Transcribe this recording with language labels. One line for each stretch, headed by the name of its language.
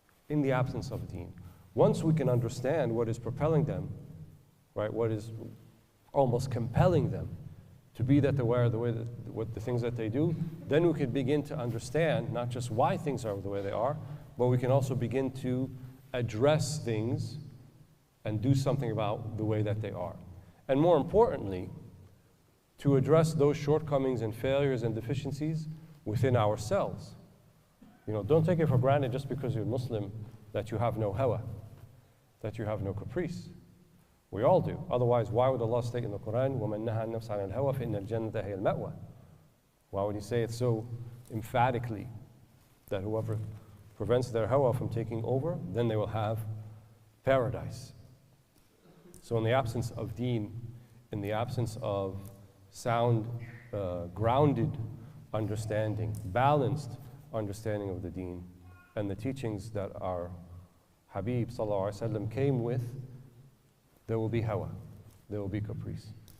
English: In the absence of Deen. Once we can understand what is propelling them, right, what is almost compelling them to be that aware the way that, what the things that they do, then we can begin to understand not just why things are the way they are, but we can also begin to address things and do something about the way that they are. And more importantly, to address those shortcomings and failures and deficiencies within ourselves. You know, don't take it for granted just because you're Muslim that you have no hawa, that you have no caprice. We all do. Otherwise, why would Allah state in the Quran,
Arabic: وَمَنْ نَهَى النَّفْسَ عَنِ الْهَوَى فَإِنَّ الْجَنَّةَ هِيَ الْمَأْوَى?
English: Why would He say it so emphatically that whoever prevents their hawa from taking over, then they will have paradise? So in the absence of Deen, in the absence of sound, grounded understanding, balanced understanding of the Deen, and the teachings that our Habib sallallahu alaihi wasallam came with, there will be hawa, there will be caprice.